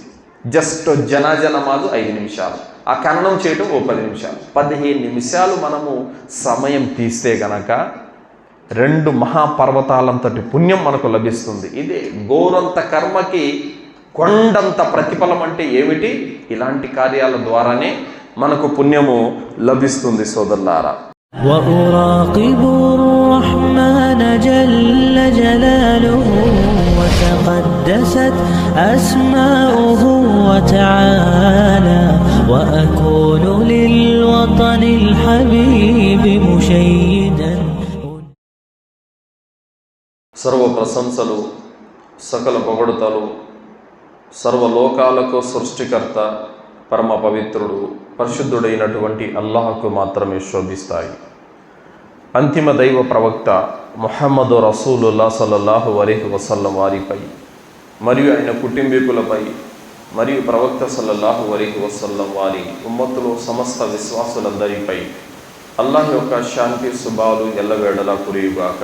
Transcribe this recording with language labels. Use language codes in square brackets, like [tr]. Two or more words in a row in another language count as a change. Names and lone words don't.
[te] జస్ట్ జనాజా నమాజు 5 నిమిషాలు, ఆ ఖననం చేయటం 10 నిమిషాలు, 15 నిమిషాలు మనము సమయం తీస్తే గనక 2 మహాపర్వతాలంతటి పుణ్యం మనకు లభిస్తుంది. ఇదే గోరంత కర్మకి కొండంత ప్రతిఫలం అంటే ఏమిటి? ఇలాంటి కార్యాల ద్వారానే మనకు పుణ్యము లభిస్తుంది సోదరులారా. [ar] وأراقب الرحمن جل جلاله وتقدست أسماؤه وتعالى وأكون للوطن الحبيب مشيدا. [te] సర్వ ప్రశంసలు, సకల పొగడుతలు సర్వలోకాలకు సృష్టికర్త, పరమ పవిత్రుడు, పరిశుద్ధుడైనటువంటి అల్లాహకు మాత్రమే శోభిస్తాయి. అంతిమ దైవ ప్రవక్త [ar] محمد رسول الله صلى الله عليه وسلم [te] వారిపై మరియు ఆయన కుటుంబీకులపై మరియు ప్రవక్త [ar] صلى الله عليه وسلم [te] వారి ఉమ్మతులు సమస్త విశ్వాసులందరిపై అల్లాహ్ యొక్క శాంతి శుభాలు ఎల్లవేళలా కురియుగాక.